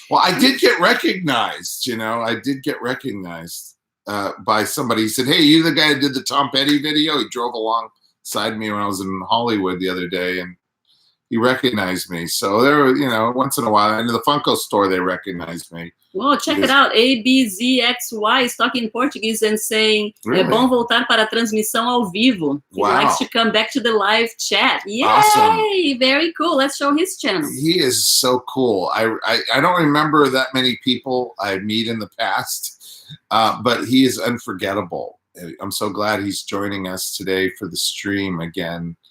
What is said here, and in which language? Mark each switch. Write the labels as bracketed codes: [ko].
[en] Well, I did get recognized. I did get recognized by somebody. He said, "Hey, you the guy who did the Tom Petty video?" He drove alongside me when I was in Hollywood the other day, and he recognized me. So there, once in a while, and in the Funko store, they recognized me. Well, check it out. ABZXY is talking Portuguese and saying, Really? [pt] É bom voltar para a transmissão ao vivo. [en] He Wow. likes to come back to the live chat. Yay! Awesome. Very cool. Let's show his channel. He is so cool. I don't remember that many people I meet in the past, but he is unforgettable. I'm so glad he's joining us today for the stream again.